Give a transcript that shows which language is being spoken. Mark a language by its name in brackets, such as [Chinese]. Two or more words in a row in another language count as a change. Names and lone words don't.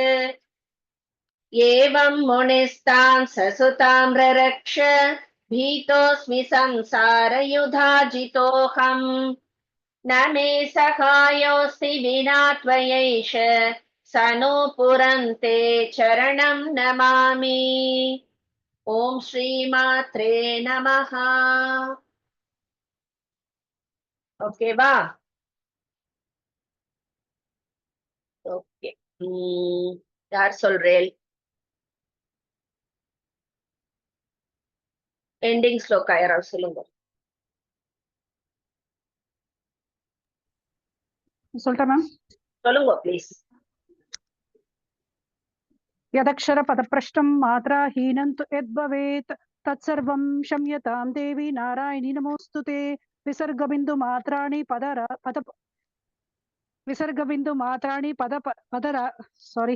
[Sanskrit] एवं मुनिस्तां ससुतां ररक्ष भीतोऽस्मि संसारयुधाजितोऽहम् न मे सहायोऽस्ति विना त्वयैष स नो पुरन्ते चरणं नमामि ॐ श्रीमात्रे नमः ஓகேவா [Tamil] ஓகே யார் சொல்றேன் எண்டிங் ஸ்லோகா யாராவது சொல்லுங்க சொல்லிட்டேன் மேம். சொல்லுங்க ப்ளீஸ் [Sanskrit] यदक्षर पदप्रष्टं मात्राहीनं तु यद्भवेत् तत्सर्वं क्षम्यतां देवी नारायणी नमोऽस्तु ते विसर्गबिन्दुमात्राणि सारी